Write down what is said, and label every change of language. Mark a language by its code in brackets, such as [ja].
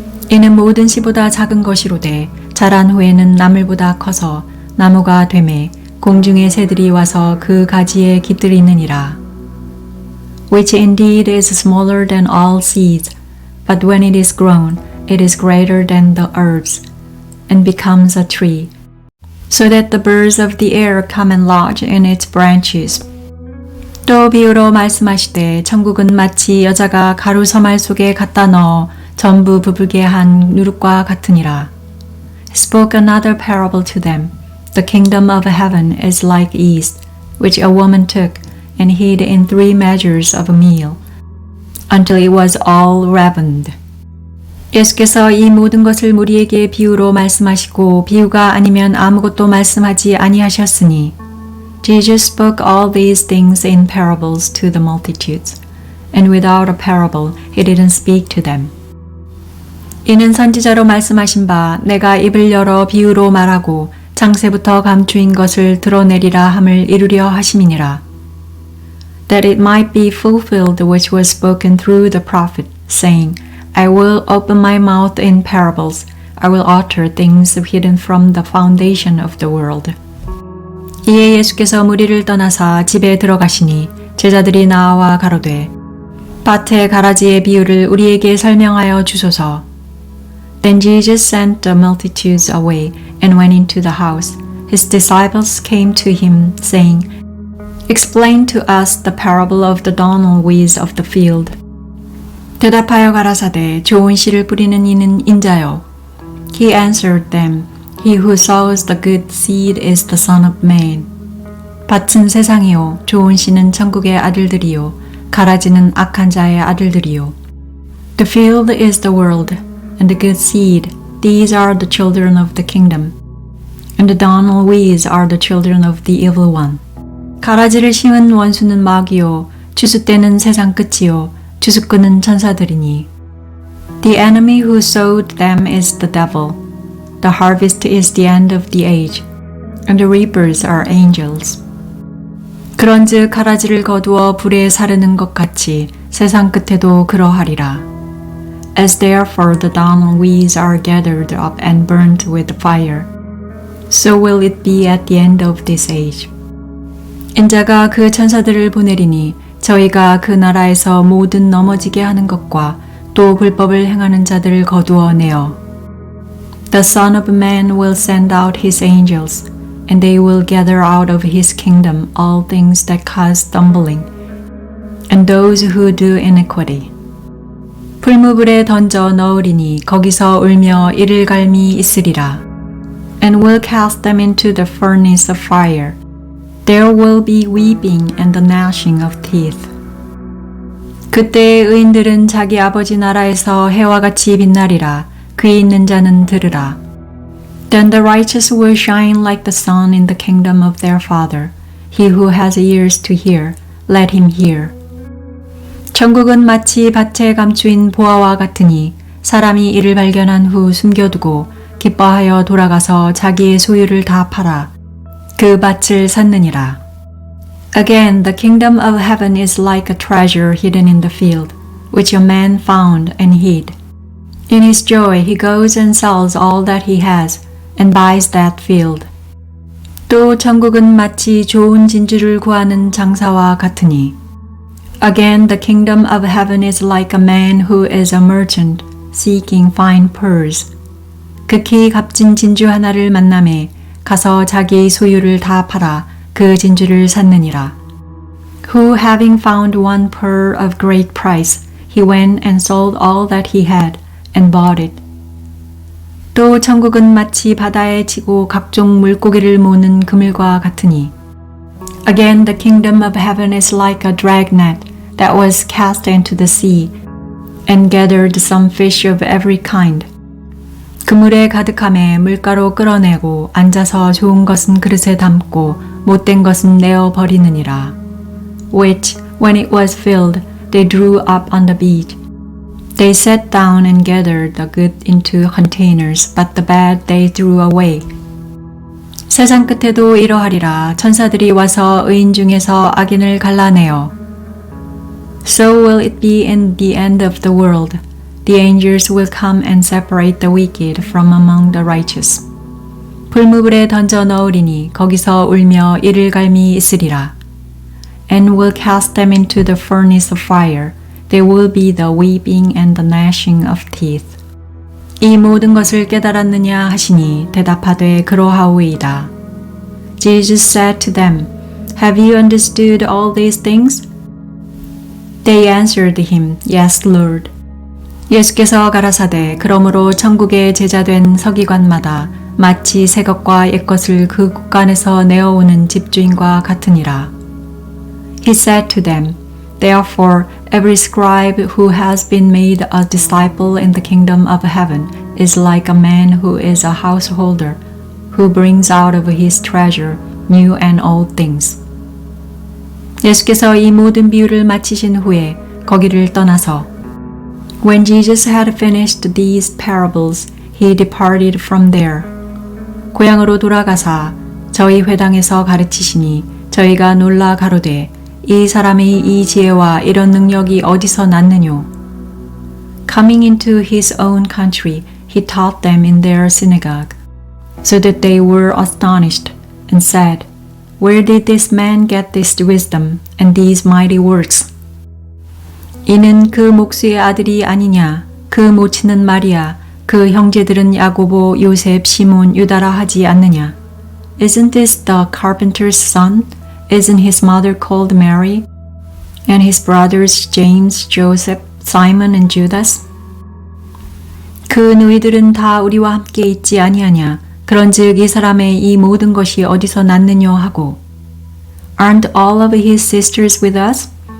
[ko] 이는 모든 씨보다 작은 것이로되 자란 후에는 나물보다 커서 나무가 되매 공중의 새들이 와서 그 가지에 깃들이느니라. [en] Which indeed is smaller than all seeds, but when it is grown, it is greater than the herbs, and becomes a tree, so that the birds of the air come and lodge in its branches. [ko] 또 비유로 말씀하시되 천국은 마치 여자가 가루 서말 속에 갖다 넣어 전부 부풀게 한 누룩과 같으니라. [en] He spoke another parable to them. The kingdom of heaven is like yeast, which a woman took and hid in 3 measures of meal, until it was all leavened. [ko] 예수께서 이 모든 것을 무리에게 비유로 말씀하시고 비유가 아니면 아무것도 말씀하지 아니하셨으니 [en] Jesus spoke all these things in parables to the multitudes, and without a parable he didn't speak to them. [ko] 이는 선지자로 말씀하신 바 내가 입을 열어 비유로 말하고 창세부터 감추인 것을 드러내리라 함을 이루려 하심이니라. [en] That it might be fulfilled which was spoken through the prophet, saying, I will open my mouth in parables. I will utter things hidden from the foundation of the world. [ko] 이에 예수께서 무리를 떠나사 집에 들어가시니 제자들이 나와 가로되 밭의 가라지의 비유를 우리에게 설명하여 주소서. [en] Then Jesus sent the multitudes away and went into the house. His disciples came to him, saying, Explain to us the parable of the darnel weeds of the field. [ko] 대답하여 가라사대 좋은 씨를 뿌리는 이는 인자요. [en] He answered them, He who sows the good seed is the Son of Man. [ko] 밭은 세상이요, 좋은 씨는 천국의 아들들이요, 가라지는 악한 자의 아들들이요. [en] The field is the world, and the good seed, these are the children of the kingdom. And the darnel weeds are the children of the evil one. [ko] 가라지를 심은 원수는 마귀요, 추수때는 세상 끝이요, 추수꾼은 천사들이니. [en] The enemy who sowed them is the devil. The harvest is the end of the age, and the reapers are angels. [ko] 그런즉 가라지를 거두어 불에 사르는 것 같이 세상 끝에도 그러하리라. [en] As therefore the darnel weeds are gathered up and burnt with fire, so will it be at the end of this age. [ko] 인자가 그 천사들을 보내리니 저희가 그 나라에서 모든 넘어지게 하는 것과 또 불법을 행하는 자들을 거두어 내어. [en] The Son of Man will send out his angels, and they will gather out of his kingdom all things that cause stumbling, and those who do iniquity. [ko] 풀무불에 던져 넣으리니 거기서 울며 이를 갈미 있으리라. [en] And will cast them into the furnace of fire. There will be weeping and the gnashing of teeth. [ko] 그때의 의인들은 자기 아버지 나라에서 해와 같이 빛나리라. 귀 있는 자는 들으라. [en] Then the righteous will shine like the sun in the kingdom of their Father. He who has ears to hear, let him hear. [ko] 천국은 마치 밭에 감추인 보화와 같으니 사람이 이를 발견한 후 숨겨두고 기뻐하여 돌아가서 자기의 소유를 다 팔아 그 밭을 샀느니라. [en] Again, the kingdom of heaven is like a treasure hidden in the field, which a man found and hid. In his joy he goes and sells all that he has, and buys that field. [ko] 또 천국은 마치 좋은 진주를 구하는 장사와 같으니. [en] Again, the kingdom of heaven is like a man who is a merchant, seeking fine pearls. [ko] 극히 값진 진주 하나를 만남에 가서 자기 소유를 다 팔아 그 진주를 샀느니라. [en] Who having found one pearl of great price, he went and sold all that he had, and bought it. [ko] 또 천국은 마치 바다에 치고 각종 물고기를 모는 그물과 같으니. [en] Again, the kingdom of heaven is like a dragnet that was cast into the sea, and gathered some fish of every kind. [ko] 그물에 가득함에 물가로 끌어내고 앉아서 좋은 것은 그릇에 담고 못된 것은 내어 버리느니라. [en] Which, when it was filled, they drew up on the beach. They sat down and gathered the good into containers, but the bad they threw away. [ko] 세상 끝에도 이러하리라. 천사들이 와서 의인 중에서 악인을 갈라내어. [en] So will it be in the end of the world. The angels will come and separate the wicked from among the righteous. [ko] 풀무불에 던져 넣으리니 거기서 울며 이를 갈미 있으리라. [en] And will cast them into the furnace of fire. There will be the weeping and the gnashing of teeth. [ko] 이 모든 것을 깨달았느냐 하시니 대답하되 그러하오이다. [en] Jesus said to them, Have you understood all these things? They answered him, Yes, Lord. [ko] 예수께서 가라사대 그러므로 천국의 제자된 서기관마다 마치 새 것과 옛 것을 그 국간에서 내어오는 집주인과 같으니라. [en] He said to them, Therefore, every scribe who has been made a disciple in the kingdom of heaven is like a man who is a householder, who brings out of his treasure new and old things. [ko] 예수께서 이 모든 비유를 마치신 후에 거기를 떠나서 [en] When Jesus had finished these parables, he departed from there. [ko] 고향으로 돌아가사 저희 회당에서 가르치시니 저희가 놀라 가로되 이 사람의 이 지혜와 이런 능력이 어디서 났느뇨? [en] Coming into his own country, he taught them in their synagogue, so that they were astonished, and said, Where did this man get this wisdom and these mighty works? [ko] 이는 그 목수의 아들이 아니냐? 그 모친은 마리아, 그 형제들은 야고보, 요셉, 시몬, 유다라 하지 않느냐? [en] Isn't this the carpenter's son? Isn't his mother called Mary? And his brothers James, Joseph, Simon, and Judas? [ko] 그 너희들은 다 우리와 함께 있지 아니하냐? 그런즉 이 사람의 이 모든 것이 어디서 났느냐 하고 [en] Aren't all of his sisters with us?